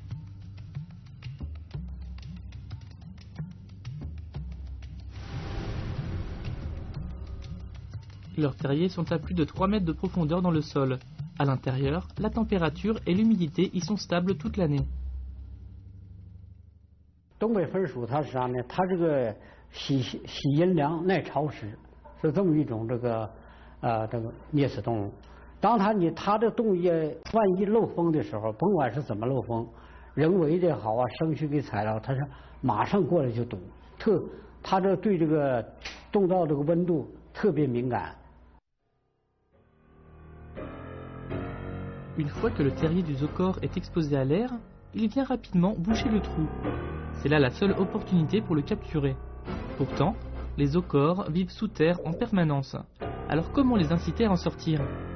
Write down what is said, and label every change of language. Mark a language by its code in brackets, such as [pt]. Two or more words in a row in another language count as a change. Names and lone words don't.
[fr] Leurs terriers sont à plus de 3 mètres de profondeur dans le sol. À l'intérieur, la température et l'humidité y sont stables toute l'année. [zh] 东北分属它是啥呢？它这个喜阴凉耐潮湿，是这么一种这个啮齿动物。当它的洞叶万一漏风的时候，甭管是怎么漏风，人为的好啊，生须给踩了，它是马上过来就堵。它这对这个洞道这个温度特别敏感。 [fr] Une fois que le terrier du zocor est exposé à l'air, il vient rapidement boucher le trou. C'est là la seule opportunité pour le capturer. Pourtant, les zocors vivent sous terre en permanence. Alors comment les inciter à en sortir?